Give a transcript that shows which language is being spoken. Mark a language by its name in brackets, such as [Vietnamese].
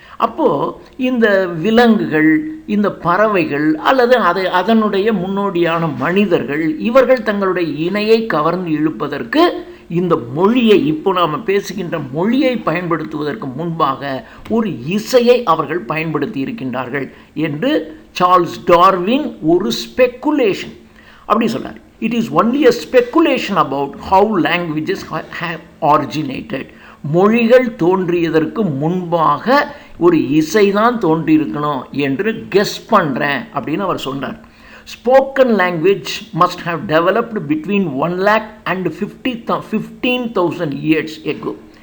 [Tamil] அப்போது இந்த விலங்குகள், இந்த பறவைகள் அல்லது அதனுடைய முன்னோடியான மனிதர்கள், இவர்கள் தங்களுடைய இணையை கவர்ந்து இழுப்பதற்கு இந்த மொழியை, இப்போ நாம் பேசுகின்ற மொழியை பயன்படுத்துவதற்கு முன்பாக ஒரு இசையை அவர்கள் பயன்படுத்தி இருக்கின்றார்கள் என்று சார்ல்ஸ் டார்வின் ஒரு ஸ்பெகுலேஷன் அப்படி சொன்னார். [English] It is only a speculation about how languages have originated. [Tamil] மொழிகள் தோன்றியதற்கு முன்பாக ஒரு இசை தான் தோன்றியிருக்கணும் என்று கெஸ் பண்ணுறேன் அப்படின்னு அவர் சொன்னார். [English] Spoken language must have developed between 1,00,000 and 15,000 years ago.